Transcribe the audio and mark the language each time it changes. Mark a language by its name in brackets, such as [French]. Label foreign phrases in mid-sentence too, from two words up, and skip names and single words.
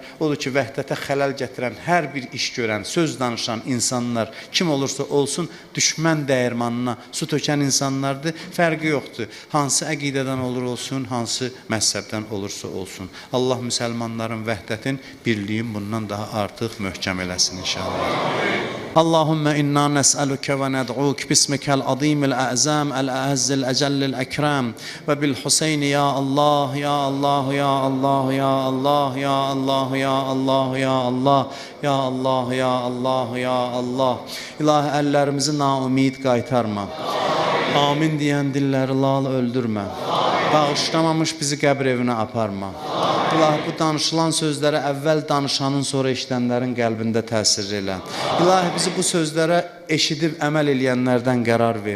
[Azerbaijani] Odur ki, vəhdətə xələl gətirən hər bir iş görən, söz danışan insanlar kim olursa olsun, düşmən dəyirmanına su tökən insanlardır. Fərqi yoxdur. Hansı əqidədən olur olsun, hansı məzhəbdən olursa olsun. Allah müsəlmanların vəhdətin, birliyin bundan daha artıq möhkəm eləsin inşallah. [Arabic] اللهم إنا نسألك وندعوك باسمك العظيم الأعظم الأعز الأجل الأكرم وبالحسين يا الله يا الله يا الله يا الله يا الله يا الله يا الله يا الله يا الله يا الله. [Azerbaijani] İlahi, əllərimizi naumid qaytarma. Amin deyən dilləri lal öldürmə. Bağışlamamış bizi qəbr evinə aparma. İlahi, bu danışılan sözlərə əvvəl danışanın, sonra eşidənlərin qəlbində təsir elə. İlahi, bizi bu sözlərə eşidib əməl eləyənlərdən qərar ver.